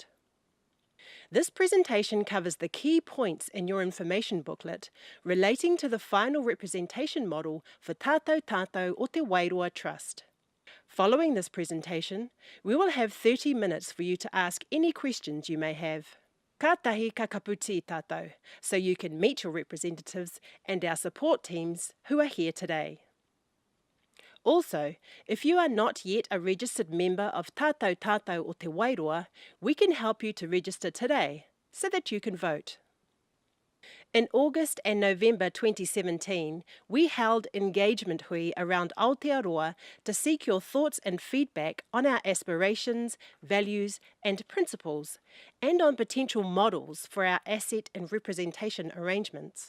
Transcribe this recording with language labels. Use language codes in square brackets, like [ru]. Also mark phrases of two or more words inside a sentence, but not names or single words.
[en] This presentation covers the key points in your information booklet relating to the final representation model for Tātou Tātou o Te Wairoa Trust. Following this presentation, we will have 30 minutes for you to ask any questions you may have. [mi] Ka tahi ka kaputi tātou, [en] so you can meet your representatives and our support teams who are here today. Also, if you are not yet a registered member of Tātou Tātou o Te Wairoa, we can help you to register today so that you can vote. In August and November 2017, we held engagement hui around Aotearoa to seek your thoughts and feedback on our aspirations, values and principles, and on potential models for our asset and representation arrangements.